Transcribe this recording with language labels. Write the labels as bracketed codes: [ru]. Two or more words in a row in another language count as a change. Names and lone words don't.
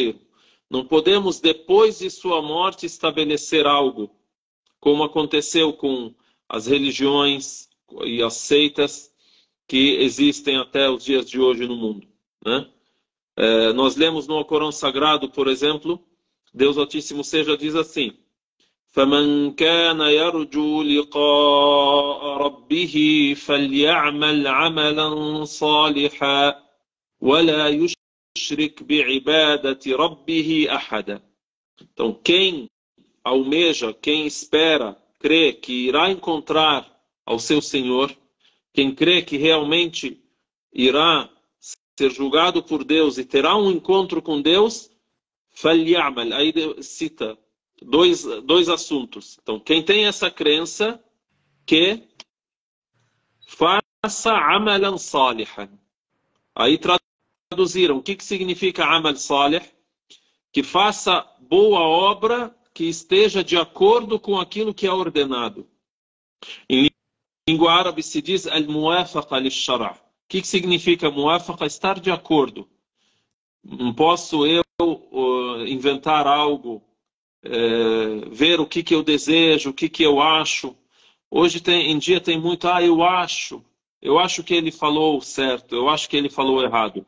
[pt] Não podemos, depois de sua morte, estabelecer algo como aconteceu com as religiões e as seitas que existem até os dias de hoje no mundo, né? Nós lemos no Alcorão Sagrado, por exemplo, Deus Altíssimo seja diz assim: [ar] فَمَنْ كَانَ يَرْجُو لِقَاءَ رَبِّهِ فَلْيَعْمَلْ عَمَلًا صَالِحًا وَلَا يُشْرِكْ بِعِبَادَةِ رَبِّهِ أَحَدًا. [pt] Então, quem almeja, quem espera, crê que irá encontrar ao seu Senhor, quem crê que realmente irá ser julgado por Deus e terá um encontro com Deus, فَلْيَعْمَلْ. Aí cita dois assuntos. Então, quem tem essa crença, que faça [ar] عملا صالحا. [pt] Aí traduziram, o que significa [ar] عمل صالح? [pt] Que faça boa obra que esteja de acordo com aquilo que é ordenado. Em língua árabe se diz [ar] الموافقة للشرع'. [pt] O que significa muwafaqa? Estar de acordo. Não posso eu inventar algo, ver o que eu desejo, o que eu acho. Hoje em dia tem muito, eu acho que ele falou certo, eu acho que ele falou errado.